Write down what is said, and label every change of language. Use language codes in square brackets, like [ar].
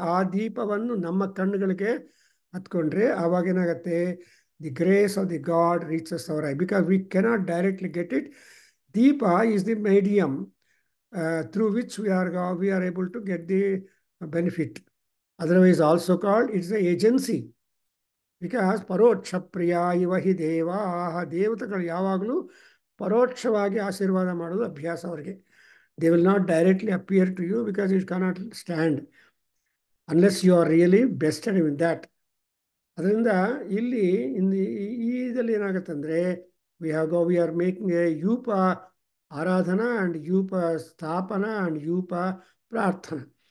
[kn] ಆ ದೀಪವನ್ನು ನಮ್ಮ ಕಣ್ಣುಗಳಿಗೆ ಹತ್ಕೊಂಡ್ರೆ ಆವಾಗೇನಾಗತ್ತೆ, [en] the grace of the God reaches our eye, because we cannot directly get it. Deepa is the medium through which we are able to get the benefit. Otherwise also called, it's the agency. [kn] Because [sa] paroksha priya iva hi deva, [kn] ದೇವತೆಗಳು ಯಾವಾಗಲೂ ಪರೋಕ್ಷವಾಗಿ ಆಶೀರ್ವಾದ ಮಾಡೋದು ಅಭ್ಯಾಸ ಅವರಿಗೆ. [en] They will not directly appear to you because you cannot stand unless you are really bested in that. [kn] ಅದರಿಂದ ಇಲ್ಲಿ ಇದರಲ್ಲಿ ಏನಾಗುತ್ತೆ ಅಂದರೆ [en] we are making a [kn] yupa Aradhana and yupa ಸ್ಥಾಪನಾ and yupa ಪ್ರಾರ್ಥನಾ.